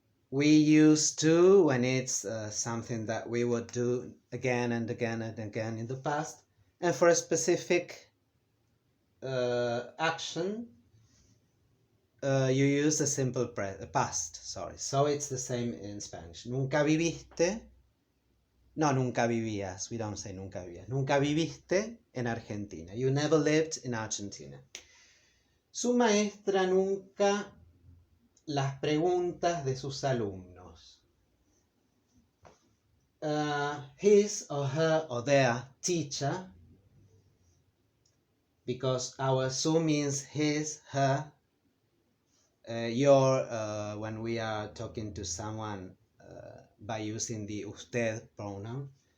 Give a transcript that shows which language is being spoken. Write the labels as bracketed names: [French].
[English] We use to when it's something that we would do again and again and again in the past, and for a specific action, you use the simple past, sorry. So it's the same in Spanish. [Spanish] Nunca viviste. No, nunca vivías. [English] We don't say [Spanish] nunca vivías. Nunca viviste en Argentina. [English] You never lived in Argentina. [Spanish] Su maestra nunca las preguntas de sus alumnos. [English] His or her or their teacher, because our su means his, her, your, when we are talking to someone by using the usted pronoun.